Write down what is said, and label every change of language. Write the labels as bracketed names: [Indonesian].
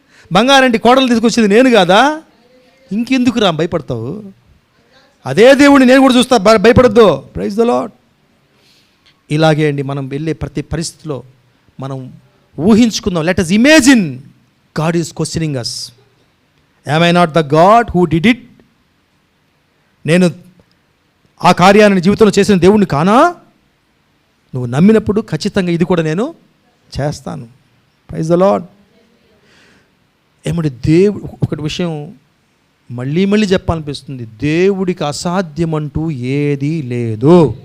[Telugu] బంగారంటి కోడలు తీసుకొచ్చేది నేను కాదా? ఇంకెందుకు రా భయపడతావు? అదే దేవుడిని నేను కూడా చూస్తా, భయపడద్దు. [English] Praise the Lord. [Telugu] ఇలాగే అండి, మనం వెళ్ళే ప్రతి పరిస్థితిలో మనం ఊహించుకుందాం. [English] Let us imagine God is questioning us. Am I not the God who did it? [Telugu] నేను ఆ కార్యాన్ని జీవితంలో చేసిన దేవుడిని కానా? నువ్వు నమ్మినప్పుడు ఖచ్చితంగా ఇది కూడా నేను చేస్తాను. [English] Praise the Lord. [Telugu] ఏమంటే దేవుడు ఒకటి విషయం మళ్ళీ మళ్ళీ చెప్పాలనిపిస్తుంది, దేవుడికి అసాధ్యమంటూ ఏదీ లేదు.